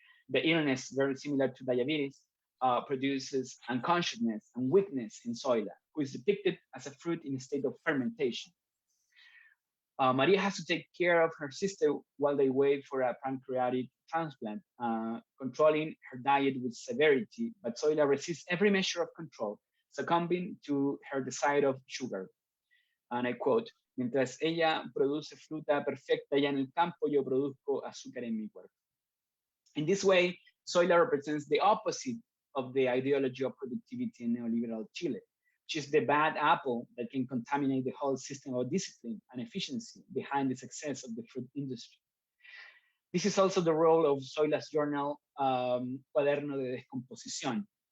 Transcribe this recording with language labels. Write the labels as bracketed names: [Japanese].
[English] The illness, very similar to diabetes, produces unconsciousness and weakness in Zoila, who is depicted as a fruit in a state of fermentation. Maria has to take care of her sister while they wait for a pancreatic transplant, controlling her diet with severity, but Zoila resists every measure of control, succumbing to her desire of sugar. And I quote, [Spanish] mientras ella produce fruta perfecta ya en el campo, yo produzco azúcar en mi cuerpo. [English] In this way, Zoila represents the opposite of the ideology of productivity in neoliberal Chile, which is the bad apple that can contaminate the whole system of discipline and efficiency behind the success of the fruit industry. This is also the role of Zoila's journal, Cuaderno de Descomposición.